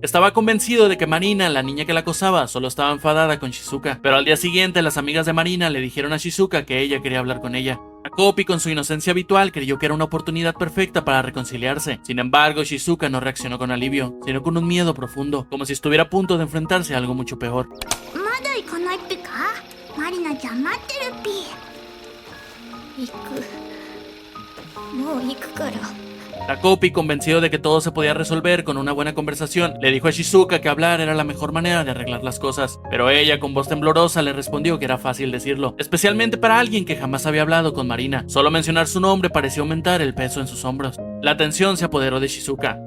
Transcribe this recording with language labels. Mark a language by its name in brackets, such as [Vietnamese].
[Spanish] Estaba convencido de que Marina, la niña que la acosaba, solo estaba enfadada con Shizuka. Pero al día siguiente, las amigas de Marina le dijeron a Shizuka que ella quería hablar con ella. Takopi, con su inocencia habitual, creyó que era una oportunidad perfecta para reconciliarse. Sin embargo, Shizuka no reaccionó con alivio, sino con un miedo profundo, como si estuviera a punto de enfrentarse a algo mucho peor. [Japanese] まだ行かないっぴかマリナちゃん待ってるっぴ行くもう行くから [Spanish] Takopi, convencido de que todo se podía resolver con una buena conversación, le dijo a Shizuka que hablar era la mejor manera de arreglar las cosas, pero ella con voz temblorosa le respondió que era fácil decirlo, especialmente para alguien que jamás había hablado con Marina. Solo mencionar su nombre pareció aumentar el peso en sus hombros. La tensión se apoderó de Shizuka.